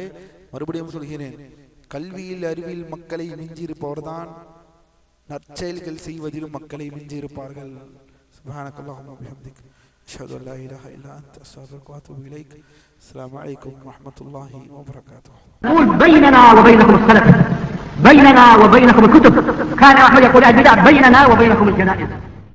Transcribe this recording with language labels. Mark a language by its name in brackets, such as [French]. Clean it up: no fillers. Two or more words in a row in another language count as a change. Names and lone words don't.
[Tamil] மறுபடியும் சொல்கிறேன், கல்வியில் அறிவில் மக்களை மிஞ்சியிருப்பவர்தான் நற்செயல்கள் செய்வதிலும் மக்களை மிஞ்சியிருப்பார்கள். [Arabic] سبحانك اللهم وبحمدك أشهد أن لا إله إلا أنت أستغفرك وأتوب إليك. السلام عليكم ورحمة الله وبركاته. بيننا وبينكم السلف، بيننا وبينكم الكتب. كان أحمد يقول البدع بيننا وبينكم الجنائز.